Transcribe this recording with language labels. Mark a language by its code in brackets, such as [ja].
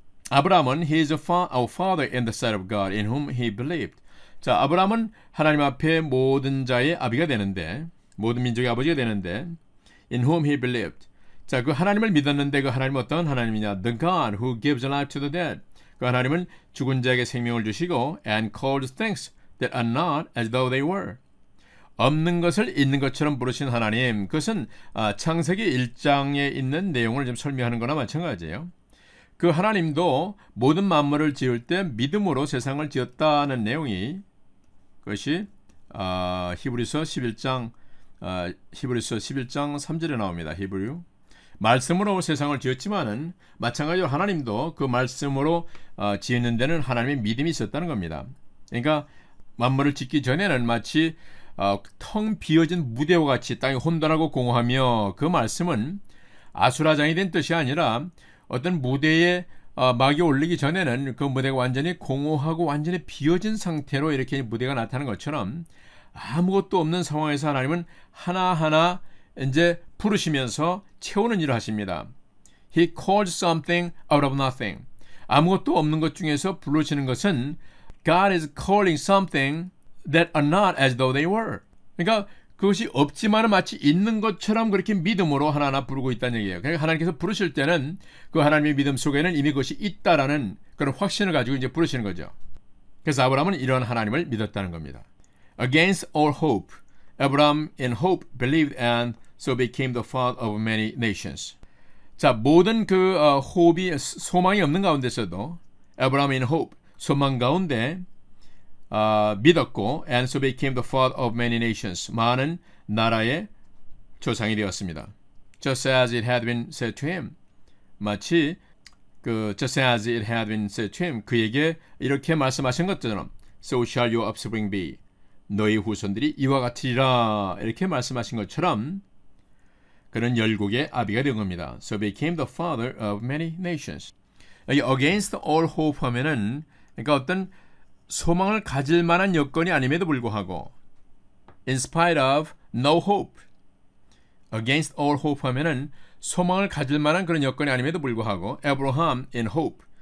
[ko] 아브라함은 [en] He is our father in the sight of God in whom he believed. [ko] 자, 아브라함은 하나님 앞에 모든 자의 아비가 되는데 모든 민족의 아버지가 되는데 [en] in whom he believed. [ko] 자, 그 하나님을 믿었는데 그 하나님은 어떤 하나님이냐? [en] The God who gives life to the dead. [ko] 그 하나님은 죽은 자에게 생명을 주시고 [en] and called things that are not as though they were. [ko] 없는 것을 있는 것처럼 부르신 하나님. 그것은 창세기 1장에 있는 내용을 좀 설명하는 거나 마찬가지예요. 그 하나님도 모든 만물을 지을 때 믿음으로 세상을 지었다는 내용이 그것이 히브리서 11장 3절에 나옵니다. 히브리 말씀으로 세상을 지었지만은 마찬가지로 하나님도 그 말씀으로 지은 데는 하나님의 믿음이 있었다는 겁니다. 그러니까 만물을 짓기 전에는 마치 텅 비어진 무대와 같이 땅이 혼돈하고 공허하며 그 말씀은 아수라장이 된 뜻이 아니라 어떤 무대에 막이 올리기 전에는 그 무대가 완전히 공허하고 완전히 비어진 상태로 이렇게 무대가 나타나는 것처럼 아무것도 없는 상황에서 하나님은 하나하나 이제 부르시면서 채우는 일을 하십니다. [en] He called something out of nothing. [ko] 아무것도 없는 것 중에서 부르시는 것은 [en] God is calling something that are not as though they were. [ko] 그러니까 그것이 없지만 마치 있는 것처럼 그렇게 믿음으로 하나하나 부르고 있다는 얘기예요. 그러니까 하나님께서 부르실 때는 그 하나님의 믿음 속에는 이미 그것이 있다라는 그런 확신을 가지고 이제 부르시는 거죠. 그래서 아브라함은 이런 하나님을 믿었다는 겁니다. [en] Against all hope, Abraham in hope believed and so became the father of many nations. [ko] 자, 모든 그 호흡이 소망이 없는 가운데서도 [en] Abraham in hope, [ko] 소망 가운데 믿었고 [en] and so became the father of many nations. [ko] 많은 나라의 조상이 되었습니다. [en] Just as it had been said to him. [ko] 마치 [en] just as it had been said to him. [ko] 그에게 이렇게 말씀하신 것처럼 [en] So shall your offspring be. [ko] 너희 후손들이 이와 같으리라. 이렇게 말씀하신 것처럼 그는 열국의 아비가 된 겁니다. [en] So became the father of many nations. [ko] 여기 [en] against all hope [ko] 하면은 그러니까 어떤 소망을 가질 만한 여건이 아님에도 불구하고 [en] in spite of no hope. against all hope [ko] 하면은 소망을 가질 만한 그런 여건이 아님에도 불구하고 [en] Abraham in hope.